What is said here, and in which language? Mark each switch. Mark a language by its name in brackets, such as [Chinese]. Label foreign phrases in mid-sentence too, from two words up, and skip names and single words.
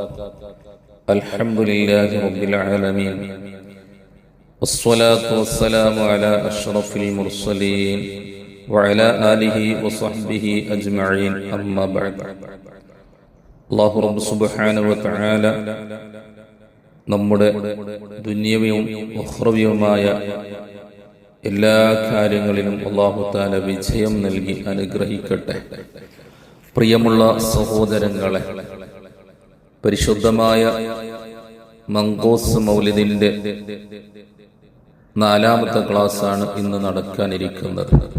[Arabic] الحمد لله رب العالمين، والصلاة والسلام على أشرف المرسلين وعلى آله وصحبه أجمعين. أما بعد. الله رب سبحانه وتعالى [Malayalam] നമ്മുടെ ദുനിയവിയും ഉഖ്റവിയുമായ എല്ലാ കാര്യങ്ങളിലും അല്ലാഹു തആല വിജയം നൽകി അനുഗ്രഹിക്കട്ടെ. പ്രിയമുള്ള സഹോദരങ്ങളെ, പരിശുദ്ധമായ മങ്കൂസ് മൗലിദിന്റെ 4ാമത്തെ ക്ലാസ്സാണ് ഇന്ന് നടക്കാനിരിക്കുന്നത്.